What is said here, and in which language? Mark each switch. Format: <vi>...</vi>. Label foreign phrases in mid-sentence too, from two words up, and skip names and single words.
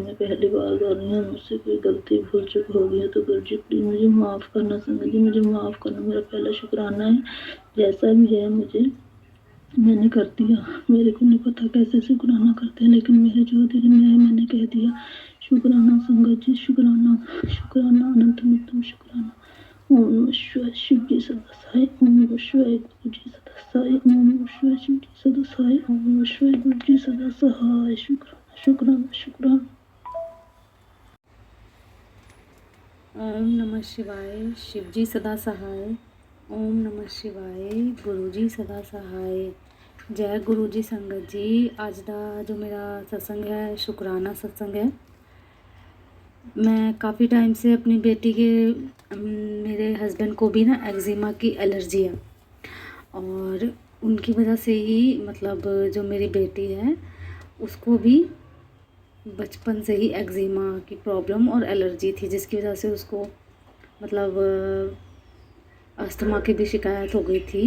<hi>मैं पहली बार कर रही हूँ, मुझसे कोई गलती भूल चूक हो गई है तो गुरुजी प्लीज़ मुझे माफ़ करना। संगत जी मुझे माफ़ करना, मेरा पहला शुक्राना है। जैसा भी है मुझे मैंने कर दिया। मेरे को नहीं पता कैसे शुक्राना करते हैं, लेकिन मेरे जो दिल में है मैंने कह दिया। शुक्राना संगत जी, शुक्राना शुक्राना</hi> <sa>अनंत अनंतम</sa> <hi>शुक्राना।</hi> <sa>ओम नमः शिवाय।</sa> <hi>शिव जी सदा साई।</hi> <sa>ओम नमः शिवाय।</sa> <hi>गुरु जी सदा साई।</hi> <sa>ओम नमः शिवाय।</sa> <hi>शिव जी सदा साई।</hi> <sa>ओम नमः शिवाय।</sa> <hi>गुरु जी सदा सहाय। शुक्राना शुक्राना शुक्राना।</hi> <sa>ओम नमः शिवाय।</sa> <hi>शिव जी सदा सहाय।</hi> <sa>ओम नमः शिवाय।</sa> <hi>गुरु जी सदा सहाय। जय गुरु जी संगत जी।</hi> <pa>ਅੱਜ ਦਾ</pa> <hi>जो मेरा सत्संग है शुक्राना सत्संग है। मैं काफ़ी टाइम से अपनी बेटी के मेरे हस्बैंड को भी ना एक्जिमा की एलर्जी है और उनकी वजह से ही मतलब जो मेरी बेटी है उसको भी बचपन से ही एक्जिमा की प्रॉब्लम और एलर्जी थी, जिसकी वजह से उसको मतलब अस्थमा की भी शिकायत हो गई थी।</hi>